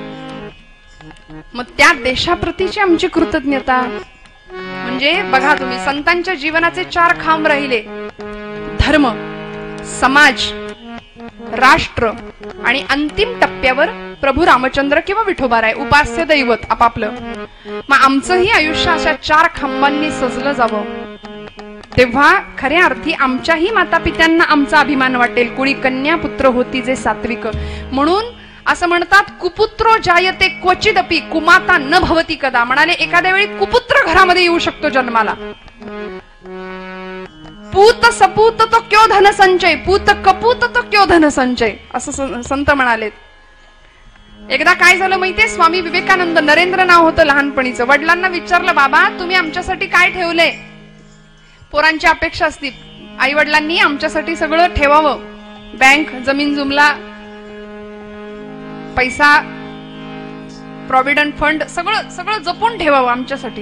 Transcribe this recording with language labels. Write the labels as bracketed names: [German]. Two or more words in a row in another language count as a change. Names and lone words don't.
[Marathi] मग त्या देशाप्रतीची आमची कृतज्ञता म्हणजे बघा तुम्ही, संतांच्या जीवनाचे 4 खांब राहिले: धर्म, समाज, राष्ट्र आणि अंतिम टप्प्यावर प्रभू रामचंद्र किंवा विठोबाराय, उपास्य दैवत आपापलं. मग आमचंही आयुष्य अशा 4 खांबांनी सजलं जावं, तेव्हा खऱ्या अर्थी आमच्याही माता पित्यांना आमचा अभिमान वाटेल. कुळी कन्या पुत्र होती जे सात्विक. म्हणून असं म्हणतात, [Sanskrit] कुपुत्रो जायते क्वचिदपि कुमाता न भवती कदा. [Marathi] म्हणाले एखाद्या वेळी कुपुत्र घरामध्ये येऊ शकतो जन्माला. [Hindi] पूत सपूत तो क्यो धन संचय, पूत कपूत तो क्यो धन संचय, [Marathi] असं संत म्हणालेत. एकदा काय झालं माहितीये, स्वामी विवेकानंद, नरेंद्र नाव होतं लहानपणीचं, वडिलांना विचारलं, बाबा तुम्ही आमच्यासाठी काय ठेवलंय? पोरांची अपेक्षा असती, आई वडिलांनी आमच्यासाठी सगळं ठेवावं, बँक, जमीन जुमला, पैसा, [English] provident fund, [Marathi] सगळं सगळं जपून ठेवावं आमच्यासाठी.